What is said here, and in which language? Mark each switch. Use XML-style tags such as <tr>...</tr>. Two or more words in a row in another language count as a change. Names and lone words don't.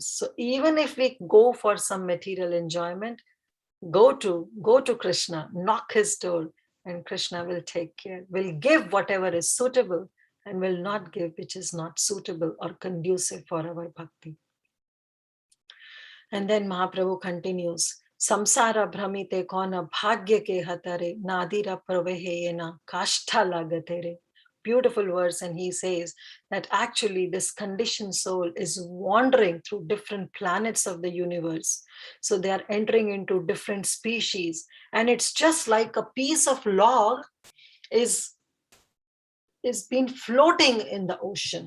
<en>So even if we go for some material enjoyment, go to Krishna, knock his door, and Krishna will take care, will give whatever is suitable and will not give which is not suitable or conducive for our bhakti. And then Mahaprabhu continues,</en> <bn>সংসার ভ্রমিতে কোন ভাগ্যে কে তরে নদীর প্রবাহেন কাষ্ঠ লাগে তীরে.</bn> <en>Beautiful verse, and he says that actually this conditioned soul is wandering through different planets of the universe. So they are entering into different species, and it's just like a piece of log is been floating in the ocean.</en>